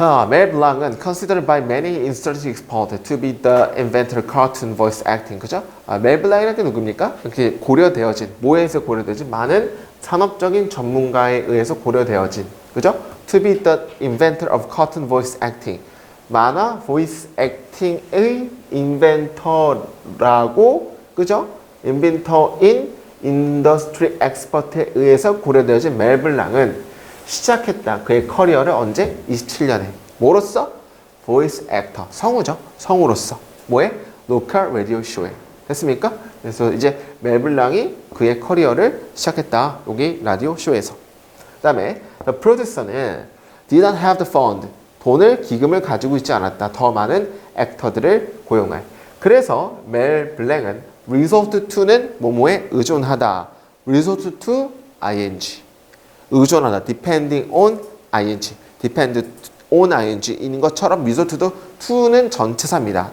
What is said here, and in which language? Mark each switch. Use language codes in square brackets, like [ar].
[ko] 멜 블랑은 [en] considered by many industry experts to be the inventor of cartoon voice acting. [ko] 그죠? 멜 블랑이라는 게 누굽니까? 이렇게 고려되어진, 뭐에 의해서 고려되어진? 많은 산업적인 전문가에 의해서 고려되어진. 그죠? [en] To be the inventor of cartoon voice acting. [ko] 만화 voice acting의 인벤터라고, 그죠? 인벤터인 인더스트리 엑스퍼트에 의해서 고려되어진 멜 블랑은 시작했다. 그의 커리어를 언제? 27년에. 뭐로써? voice actor. 성우죠. 성우로서. 뭐에? [en] local radio show [ko] 에. 됐습니까? 그래서 이제 멜 블랑이 그의 커리어를 시작했다. 여기 라디오 쇼에서. 그 다음에 [en] the producer는 did not have the fund. [ko] 돈을, 기금을 가지고 있지 않았다. 더 많은 액터들을 고용할. 그래서 멜 블랑은 resort to는 뭐뭐에 의존하다. resort to ing. 의존하다. [en] depending on ing. [ko] depend on ing인 것처럼 resort도 to는 전체사입니다.